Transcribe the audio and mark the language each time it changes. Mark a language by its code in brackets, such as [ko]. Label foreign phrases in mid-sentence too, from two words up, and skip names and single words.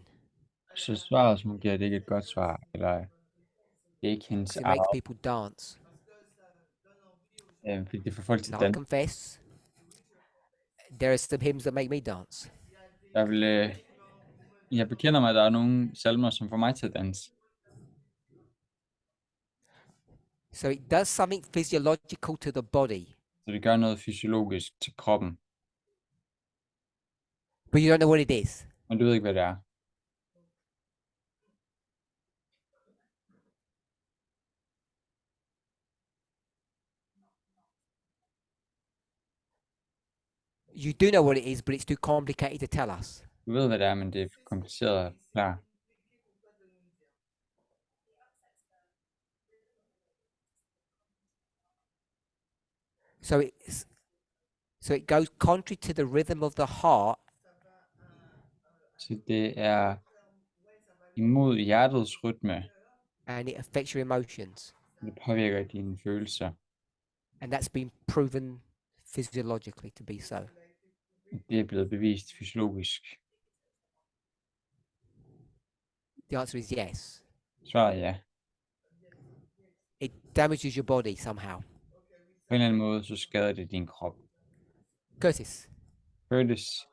[da] Så svaret, som hun giver, det er ikke et godt svar, eller det er ikke hendes [en] 'Cause it makes [da] eget, [en] people dance. [da] fordi det får folk til [en] And [da] at [en] I [da] danse. [en] confess, there are some hymns that make me dance. [da] Jeg bekender mig, at der er nogle salmer, som får mig til at danse. [en] So it does something physiological to the body, [da] Så det gør noget fysiologisk til kroppen, [en] but you don't know what it is. [da] men du ved ikke, hvad det er. [en] You do know what it is, but it's too complicated to tell us. [da] Du ved, hvad det er, men det er for kompliceret at forklare. [en] So it goes contrary to the rhythm of the heart, [da] Så det er imod hjertets rytme, [en] and it affects your emotions. [da] det påvirker dine følelser. [en] And that's been proven physiologically to be so. [da] Det er blevet bevist fysiologisk. [en] The answer is yes. [da] Svaret er ja. [en] It damages your body somehow. [da] På en eller anden måde, så skader det din krop. Curtis, Curtis,